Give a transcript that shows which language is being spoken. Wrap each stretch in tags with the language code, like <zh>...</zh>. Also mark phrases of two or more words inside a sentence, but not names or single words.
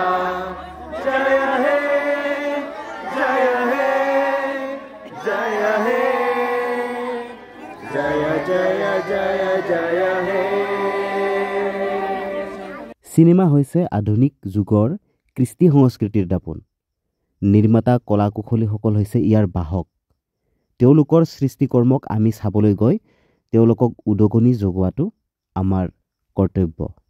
<hi>जय हे जय हे जय हे जय जय जय जय हे।</hi> <as>চিনেমা হৈছে আধুনিক যুগৰ কৃষ্টি সংস্কৃতিৰ দাপোন। নিৰ্মাতা কলা কুশলীসকল হৈছে ইয়াৰ বাহক। তেওঁলোকৰ সৃষ্টিকৰ্মক আমি চাবলৈ গৈ তেওঁলোকক উদগনি যোগোৱাটো আমাৰ কৰ্তব্য।</as>